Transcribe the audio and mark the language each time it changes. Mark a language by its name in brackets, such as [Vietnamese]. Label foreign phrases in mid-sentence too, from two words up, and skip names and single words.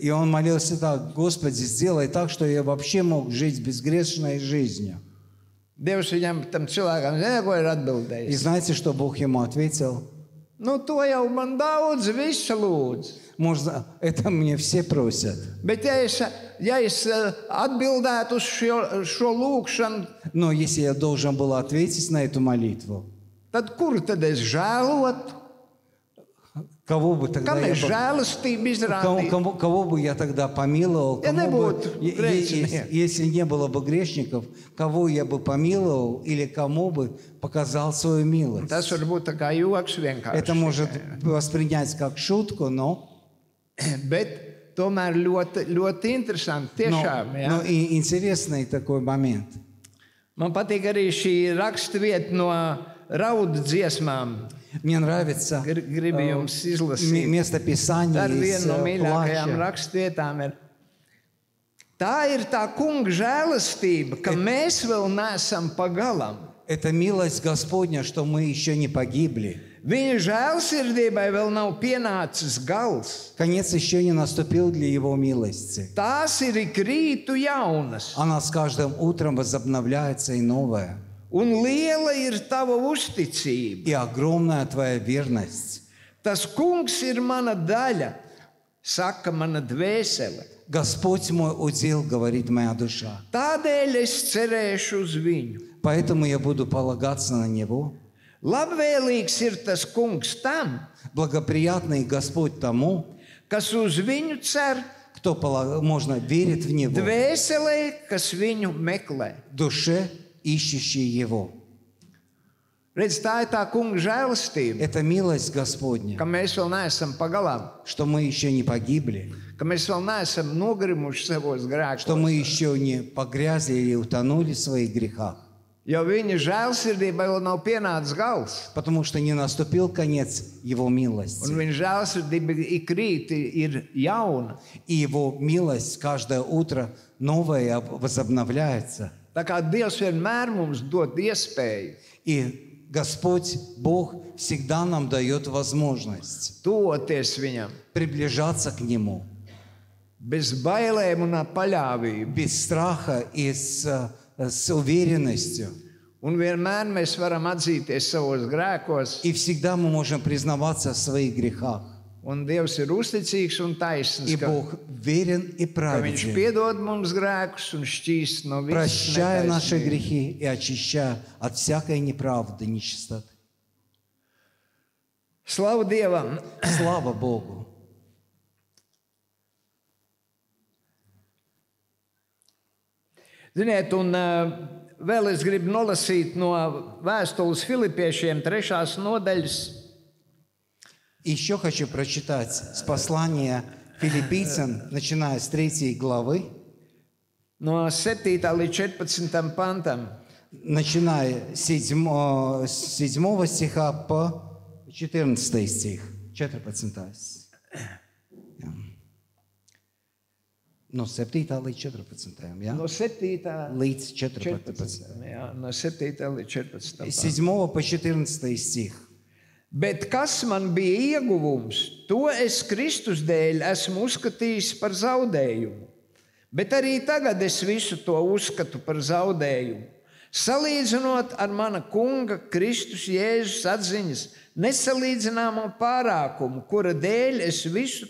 [Russian] И он молился так: Господи, сделай так, что я вообще мог жить безгрешной жизнью. [Latvian] Dievs viņam tam cilvēkam, ko ir [Russian] И [Latvian] atbildējis. [Russian] знаете, что Бог ему ответил? [Latvian] To jau man daudz visu lūdz. [Russian] Можно, это мне все просят. [Latvian] Bet ja es atbildētu uz šo lūgšanu, [Russian] Но если я должен был ответить на эту молитву, [Latvian] tad kur tad es žēlotu? [Russian] кого бы тогда [Latvian] Kam [Russian] я [Latvian] es žēlastību izrādītu? [Russian] кого бы я тогда помиловал? Я не буду грешником. Если не было бы грешников, кого я бы помиловал или кому бы показал свою милость? [Latvian] Tas var būt tā kā joks vienkārši. [Russian] Это может воспринять как шутку, но [Latvian] tomēr ļoti interesanti. Tiešām, ja? [Russian] но и интересный такой момент. [Latvian] Man patīk arī šī raksturvieta no raudu dziesmām. [Russian] Мне нравится [Latvian] Gribu jums izlasīt. [Russian] место Писания [Latvian] Tā ir [Russian] из [Latvian] viena no mīļākajām [Russian] плача. [Latvian] raksturvietām. Tā ir tā kunga žēlastība, ka mēs vēl neesam pagalam. [Russian] Это милость Господня, что мы еще не погибли. [Latvian] Viņa žēlsirdībai vēl nav pienācis gals. [Russian] Конец еще не наступил для Его милости. [Latvian] Tās ir ik rītu jaunas. [Russian] Она с каждым утром возобновляется и новая. [Latvian] Un liela ir tava uzticība. [Russian] И огромная твоя верность. [Latvian] Tas kungs ir mana daļa, saka mana dvēsele. [Russian] Господь мой удел, говорит моя душа. [Latvian] Tādēļ es cerēšu uz viņu. [Russian] Поэтому я буду полагаться на Него. [Latvian] Labvēlīgs ir tas kungs tam, [Russian] Благоприятный Господь тому, [Latvian] kas uz viņu cer, [Russian] кто можно верит в Него, [Latvian] dvēselē, kas viņu meklē. [Russian] душе, ищущей Его. [Latvian] Redz, tā ir tā kunga žēlastība, [Russian] Это милость Господня, [Latvian] ka mēs vēl neesam pagalām, [Russian] что мы еще не погибли, [Latvian] ka mēs vēl neesam nogrimuši savos [Russian] что [Latvian] grēkos. [Russian] мы еще не погрязли или утонули в своих грехах. [Latvian] Jo viņa žēlsirdībai vēl nav pienācis gals. [Russian] Потому что не наступил конец Его милости. [Latvian] Un viņa žēlsirdība ik rīt ir jauna. [Russian] И Его милость каждое утро новая возобновляется. [Latvian] Tā kā Dievs vienmēr mums dod iespēju [Russian] И Господь, Бог, всегда нам дает возможность [Latvian] tuvoties viņam [Russian] приближаться к Нему [Latvian] bez bailēm un ar paļāvību. [Russian] без страха и с уверенностью. [Latvian] Un vienmēr mēs varam atzīties savos grēkos, [Russian] И всегда мы можем признаваться в своих грехах. [Latvian] un Dievs ir uzticīgs un taisns, [Russian] И [Latvian] ka [Russian] Бог верен и [Latvian] Viņš [Russian] праведен, [Latvian] piedod mums grēkus un šķīst no visas [Russian] прощая наши [Latvian] netaisnības. [Russian] грехи и очищая от всякой неправды, нечистоты. [Latvian] Slavu Dievam! [Russian] Слава Богу! [Latvian] Ziniet, un vēl es gribu nolasīt no vēstules Filipiešiem 3. nodaļas. [Russian] Еще хочу прочитать с послания Филиппийцам, начиная с 3 главы, [Latvian] No 7. līdz 14. pantam. [Russian] начиная с 7 стиха по 14 стих. [Latvian] 14. Jā. No 7. līdz 14. Jā? No 7. Līdz 14. 14. Jā, no 7. līdz 14. [Russian] С [Latvian] pantam. [Russian] 7 по 14 стих. [Latvian] Bet kas man bija ieguvums, to es Kristus dēļ esmu uzskatījis par zaudējumu. Bet arī tagad es visu to uzskatu par zaudējumu. Salīdzinot ar mana kunga Kristus Jēzus atziņas nesalīdzināmo pārākumu, kura dēļ es visu